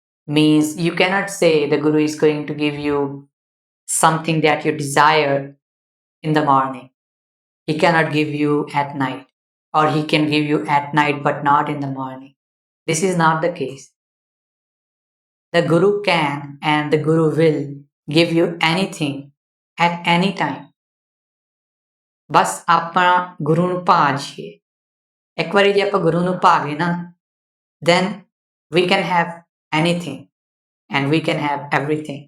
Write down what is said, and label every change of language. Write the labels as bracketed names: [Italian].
[English] Means you cannot say the Guru is going to give you something that you desire in the morning. He cannot give you at night, or he can give you at night but not in the morning. This is not the case. The Guru can and the Guru will give you anything at any time. [Punjabi] बस ਆਪਣਾ ਗੁਰੂ ਨੂੰ ਭਾਜੀਏ. ਇੱਕ ਵਾਰੀ ਜੇ ਆਪਾਂ ਗੁਰੂ ਨੂੰ ਭਾ ਗਏ ਨਾ, [English] then we can have anything and we can have everything.